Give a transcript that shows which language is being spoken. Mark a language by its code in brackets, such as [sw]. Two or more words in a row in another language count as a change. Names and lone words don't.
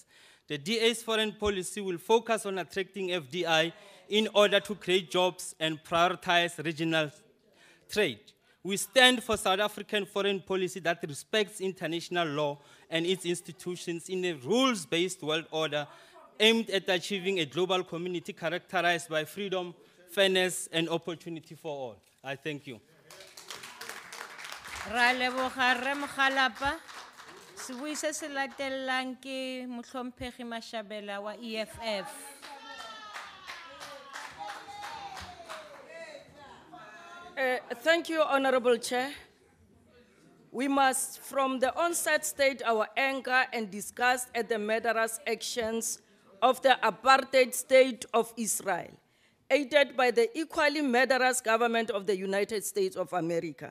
[en] The DA's foreign policy will focus on attracting FDI in order to create jobs and prioritize regional trade. We stand for South African foreign policy that respects international law and its institutions in a rules-based world order aimed at achieving a global community characterized by freedom, fairness, and opportunity for all. I thank you. [tn] Ra leboga Rre Mokgalapa. Sebui se se latelang ke Mohlomphegi Mashabela wa EFF. [en] Thank you, Honorable Chair. We must, from the onset, state our anger and disgust at the murderous actions of the apartheid state of Israel, aided by the equally murderous government of the United States of America.